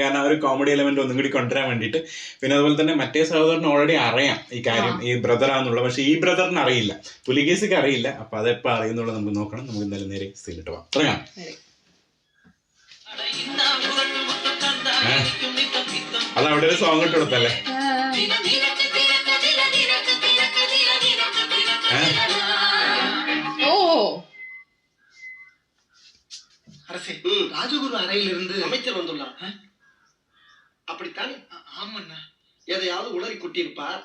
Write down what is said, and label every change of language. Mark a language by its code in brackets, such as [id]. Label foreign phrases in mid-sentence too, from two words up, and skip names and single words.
[ml] കാരണം ആ ഒരു കോമഡി എലമെന്റ് ഒന്നും കൂടി കൊണ്ടുവരാൻ വേണ്ടിയിട്ട്. പിന്നെ അതുപോലെ തന്നെ മറ്റേ സഹോദരന് ഓൾറെഡി അറിയാം ഈ കാര്യം, ഈ ബ്രദറാന്നുള്ളത്. പക്ഷെ ഈ ബ്രദറിന് അറിയില്ല, പുലിക്കേസിക്ക് അറിയില്ല. അപ്പൊ അതെപ്പോ അറിയുന്നുള്ളത് നമുക്ക് നോക്കണം. നമുക്ക് എന്തായാലും നേരെ സീലിട്ട് പോകാം. തുടങ്ങാം. അതവിടെ ഒരു സോങ് ഇട്ട് കൊടുത്തല്ലേ. [ta] அரசே, ராஜகுரு அறையிலிருந்து அமைச்சர் வந்துள்ளார். அப்படித்தானே? ஆமண்ணா. எதையாவது உளறி கொட்டியிருப்பார்.